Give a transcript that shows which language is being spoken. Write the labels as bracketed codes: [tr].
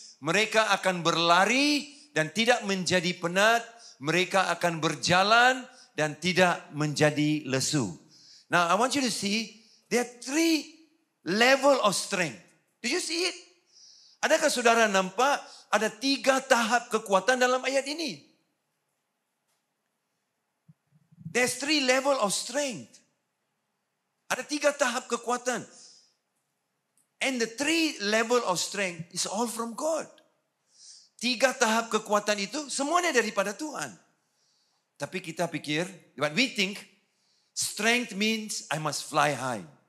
[ms] Mereka akan berlari dan tidak menjadi penat. Mereka akan berjalan dan tidak menjadi lesu. [en] Now, I want you to see there are 3 level of strength. Do you see it? [ms] Adakah saudara nampak ada 3 tahap kekuatan dalam ayat ini? [en] There's 3 level of strength. [ms] Ada 3 tahap kekuatan. [en] And the 3 level of strength is all from God. [ms] 3 tahap kekuatan itu semuanya daripada Tuhan. [id] Tapi kita pikir, [en] but we think, strength means I must fly high.